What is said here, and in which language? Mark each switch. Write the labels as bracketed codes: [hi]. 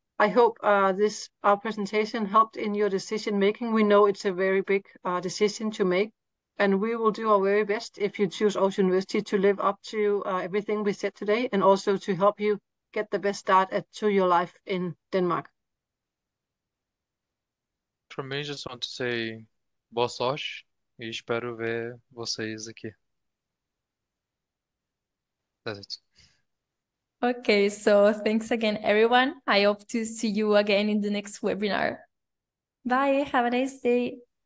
[en] I hope our presentation helped in your decision making. We know it's a very big decision to make, and we will do our very best if you choose Aarhus University to live up to everything we said today, and also to help you get the best start to your life in Denmark. From me, just want to say [pt] boa sorte e espero ver vocês aqui. [en] That's it. Okay, so thanks again, everyone. I hope to see you again in the next webinar. Bye, have a nice day.